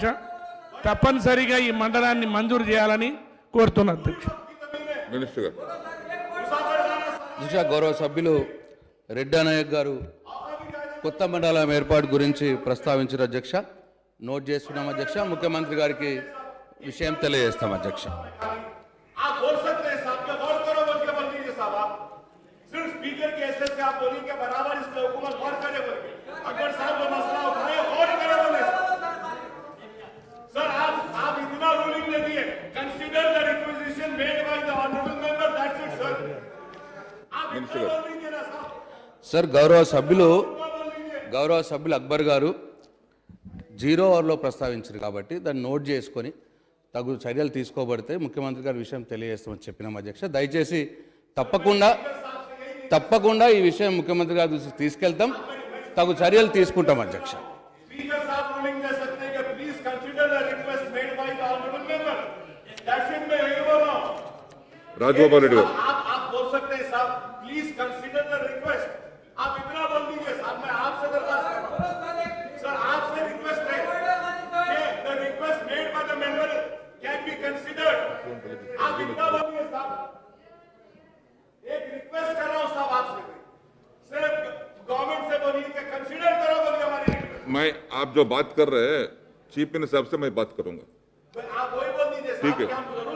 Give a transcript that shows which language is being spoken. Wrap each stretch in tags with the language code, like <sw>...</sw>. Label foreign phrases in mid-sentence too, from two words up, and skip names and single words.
<te>తప్పనిసరిగా ఈ మండలాన్ని మంజూరు చేయాలని కోరుతున్న అధ్యక్ష. మినిస్టర్ గారు అధ్యక్ష, గౌరవ సభ్యులు రెడ్డి నాయక్ గారు కొత్త మండలం ఏర్పాటు గురించి ప్రస్తావించారు అధ్యక్ష. నోట్ చేసుకున్నాం అధ్యక్ష. ముఖ్యమంత్రి గారికి విషయం తెలియజేస్తాం అధ్యక్ష.</te> <ur>آپ بول سکتے ہیں صاحب کے غور کرو بول کے بول دیجیے صاحب. آپ صرف اسپیکر کے ایسیس سے آپ بولیے کے برابر اس پے حکومت غور کرے بول کے. اکبر صاحب کو مسئلہ اٹھائے غور کرے بولے. سر آپ اتنا رولنگ لے دیے.</ur> <en>consider the requisition made by the honourable member, that's it sir.</en> <ur>آپ اتنا بول دیجیے نا صاحب.</ur> <te>సార్, గౌరవ సభ్యులు అక్బర్ గారు 0 అవర్లో ప్రస్తావించారు కాబట్టి దాన్ని నోట్ చేసుకొని తగు చర్యలు తీసుకోబడితే ముఖ్యమంత్రి గారి విషయం తెలియజేస్తామని చెప్పినాం అధ్యక్ష. దయచేసి తప్పకుండా ఈ విషయం ముఖ్యమంత్రి గారి దృష్టికి తీసుకెళ్తాం, తగు చర్యలు తీసుకుంటాం అధ్యక్ష.</te> <ur>اسپیکر صاحب رولنگ دے سکتے ہیں کہ</ur> <en>please consider the request made by the honourable member, that's it.</en> <ur>میں یہی بول رہا ہوں.</ur> <te>राजगोपाल रेड्डी गाరు</te> <ur>آپ بول سکتے ہیں صاحب</ur> <en>please consider the request.</en> <ur>آپ اتنا بول دیجیے صاحب. میں آپ سے درخواست کر رہا ہوں سر، آپ سے ریکویسٹ ہے کہ</ur> <en>the request made by the member can be considered.</en> <ur>آپ اتنا بولیے صاحب. ایک ریکویسٹ کر رہا ہوں صاحب آپ سے. صرف گورنمنٹ سے بولیے کہ کنسیڈر کرو بولیے ہماری ریکویسٹ. میں آپ جو بات کر رہے ہیں</ur> <en>chief minister</en> <ur>صاحب سے میں بات کروں گا. آپ وہی بول دیجیے ठीक साहब है.</ur>